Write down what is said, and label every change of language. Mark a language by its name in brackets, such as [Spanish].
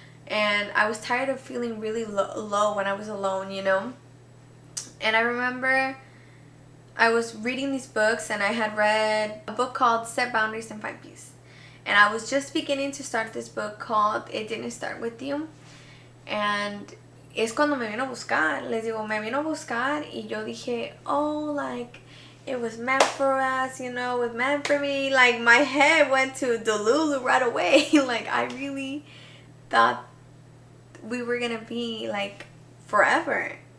[English] And I was tired of feeling really low when I was alone, And I remember I was reading these books, and I had read a book called Set Boundaries and Find Peace. And I was just beginning to start this book called It Didn't Start With You. And [Spanish] es cuando me vino a buscar. Les digo, me vino a buscar, y yo dije, [English] oh, like, it was meant for us, it was meant for me. Like, my head went to Delulu right away. Like, I really thought we were gonna be, like, forever.